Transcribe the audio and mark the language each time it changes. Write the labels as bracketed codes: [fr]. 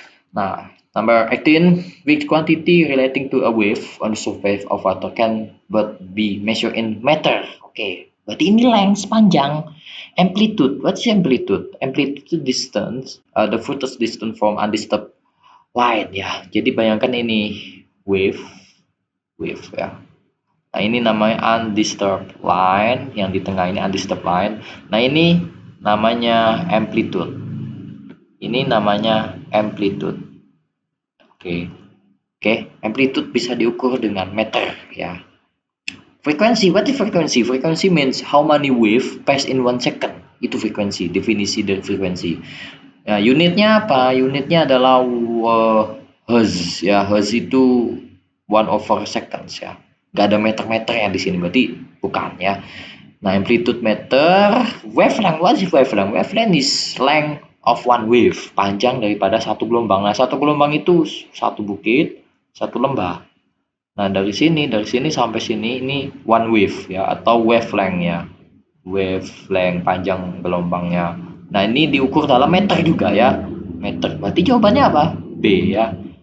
[en] Nah, number 18, which quantity relating to a wave on the surface of water can but be measured in meter. [id] Oke, berarti ini length, panjang. Amplitude, [en] what's amplitude? Amplitude distance, the furthest distance from undisturbed light ya. [id] Jadi bayangkan ini wave ya. Nah, ini namanya undisturbed line, yang di tengah ini undisturbed line. Nah, ini namanya amplitude. Ini namanya amplitude. Oke, amplitude bisa diukur dengan meter ya. Frekuensi, [en] what is frequency? Frequency means how many wave pass in 1 second. [id] Itu frekuensi, definisi dari frekuensi. Ya, unitnya apa? Unitnya adalah hertz ya. Hertz itu 1/seconds ya. Gak ada meter-meter ya di sini, berarti bukan ya. [en] Nah, amplitude meter, wavelength, what is wavelength? Wavelength is length of one wave, [id] panjang daripada satu gelombang. Nah, satu gelombang itu satu bukit, satu lembah. Nah, dari sini sampai sini ini one wave ya, atau wavelength ya. wavelength panjang gelombangnya. Nah, ini diukur dalam meter juga ya. Meter. Berarti jawabannya apa? B ya.